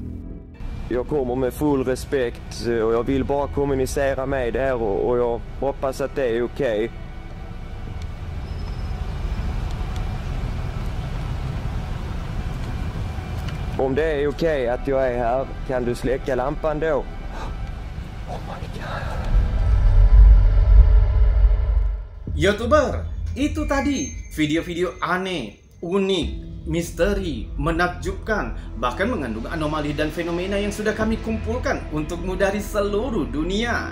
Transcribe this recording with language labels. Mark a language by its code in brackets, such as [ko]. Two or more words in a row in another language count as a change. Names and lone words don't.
[sv] Jag kommer med full respekt och jag vill bara kommunicera med er och jag hoppas att det är okej. Om det är okej att jag är här, kan du släcka lampan då? [en] Oh my god. [id] YouTuber, itu tadi video-video aneh, unik, misteri, menakjubkan, bahkan mengandung anomali dan fenomena yang sudah kami kumpulkan untukmu dari seluruh dunia.